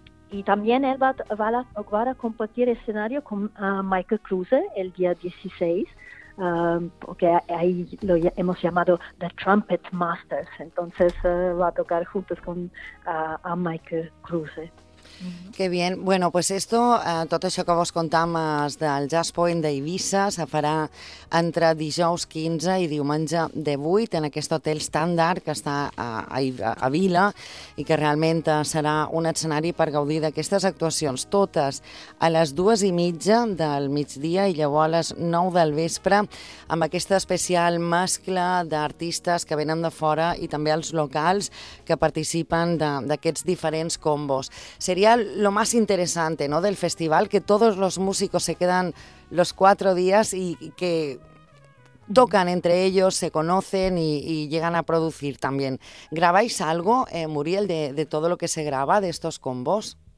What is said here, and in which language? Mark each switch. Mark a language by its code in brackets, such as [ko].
[es] y también él va a compartir escenario con Michael Kruse el día 16, porque ahí lo hemos llamado The Trumpet Masters, entonces va a tocar juntos con a Michael Kruse. Que bien, bueno, pues esto, [ca] tot això que vos contàvem del Jazz Point d'Eivissa se farà entre dijous 15 i diumenge 18 en aquest hotel estàndard que està a Vila i que realment serà un escenari per gaudir d'aquestes actuacions totes a les 2:30 del migdia i llavors a les 9 del vespre amb aquesta especial mescla d'artistes que venen de fora i també els locals que participen d'aquests diferents combos. [es] Sería lo más interesante, ¿no?, del festival, que todos los músicos se quedan los 4 días y que tocan entre ellos, se conocen y llegan a producir también. ¿Grabáis algo, Muriel, de todo lo que se graba de estos combos?